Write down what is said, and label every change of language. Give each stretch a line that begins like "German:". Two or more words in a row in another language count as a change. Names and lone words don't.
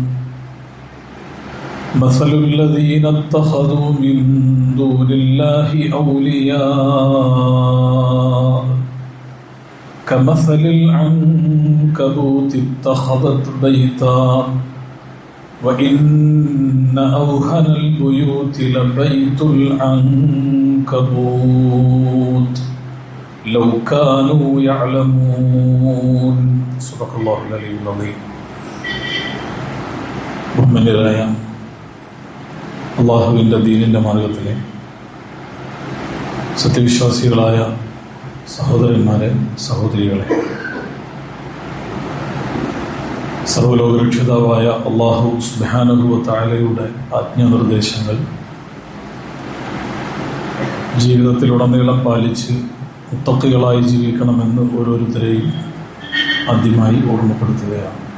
Arabic: مثل الذين اتخذوا من دون الله أولياء كمثل العنكبوت اتخذت بيتا وإن أوهن البيوت لبيت العنكبوت لو كانوا يعلمون. صدق الله العلي العظيم.
Malayalam: ബഹുമാന്യരായ അള്ളാഹുവിൻ്റെ ദീനിൻ്റെ മാർഗത്തിലെ സത്യവിശ്വാസികളായ സഹോദരന്മാരെ, സഹോദരികളെ, സർവ്വലോകരക്ഷിതാവായ
Arabic: الله سبحانه وتعالى
Malayalam: ആജ്ഞാനിർദ്ദേശങ്ങൾ ജീവിതത്തിലുടനീളം പാലിച്ച് മുത്തഖികളായി ജീവിക്കണമെന്ന് ഓരോരുത്തരെയും ആദ്യമായി ഓർമ്മപ്പെടുത്തുകയാണ്.